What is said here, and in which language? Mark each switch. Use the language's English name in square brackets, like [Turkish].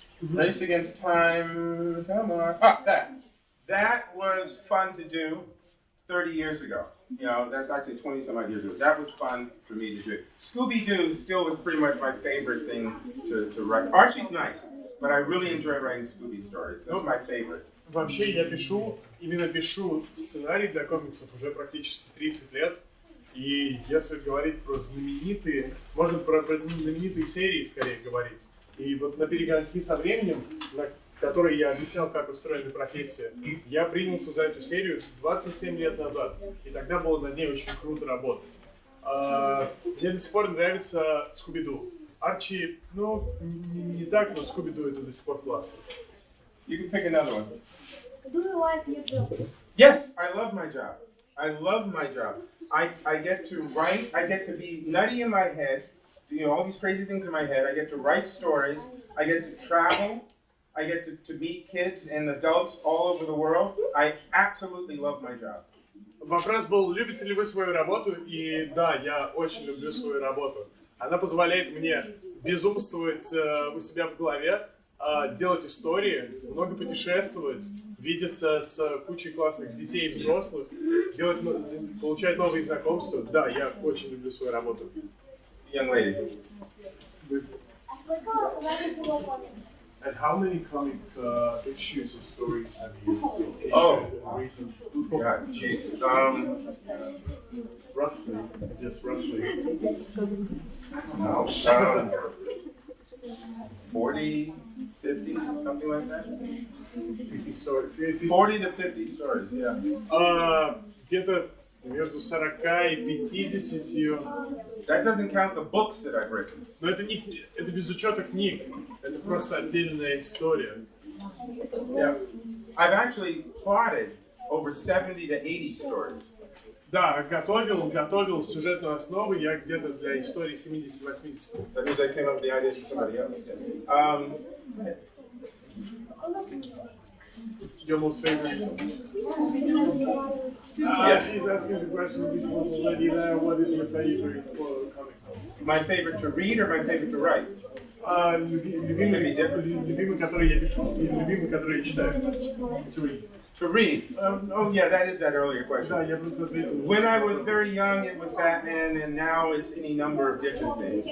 [English] Race Against Time, come on. That was fun to do 30 years ago. You know, that's actually 20 some odd years ago. That was fun for me to do. Scooby-Doo still was pretty much my favorite thing to write. Archie's nice, but I really enjoy writing Scooby stories. That's my favorite. [Russian] Вообще я пишу сценарий для комиксов уже практически 30 лет. И если говорить про знаменитые, можно про знаменитые серии скорее говорить. И вот на перегонки со временем, на которой я объяснял, как устроена профессия, я принялся за эту серию 27 лет назад. И тогда было над ней очень круто работать. Мне до сих пор нравится Скуби-Ду. Арчи, ну, не так, но Скуби-Ду это до сих пор классно. [English] You can pick another one. Do you like your job? Yes, I love my job. I love my job. I get to write, I get to be nutty in my head, you know, all these crazy things in my head. I get to write stories, I get to travel, I get to meet kids and adults all over the world. I absolutely love my job. [Russian] Вопрос был, любите ли вы свою работу? И да, я очень люблю свою работу. Она позволяет мне безумствовать у себя в голове, делать истории, много путешествовать, видеться с кучей классных детей и взрослых, получать новые знакомства. Да, я очень люблю свою работу. [English] Young lady. [Russian] А сколько у вас всего комиксов? [English] And how many comic issues or stories have you written? God, jeez. Roughly, just roughly. No, 40, 50, something like that. 50 stories. 40 to 50 stories, yeah. [Russian] Где-то между 40 и 50. [English] That doesn't count the books that I've written. [Russian] Но это без учета книг. Это просто отдельная история. [English] Yeah. I've actually plotted over 70 to 80 stories. [Russian] Да, готовил сюжетную основу я где-то для истории 70-80. [English] That means I came up with the ideas for somebody else. Your most favorite song? She's asking the question before what is your favorite comic? My favorite to read or my favorite to write? [Russian] Любимый, который я пишу, и любимый, который я читаю. [English] To read. To read. Oh yeah, that is that earlier question. [Russian] Да, я просто ответил. [English] When I was very young, it was Batman, and now it's any number of different things.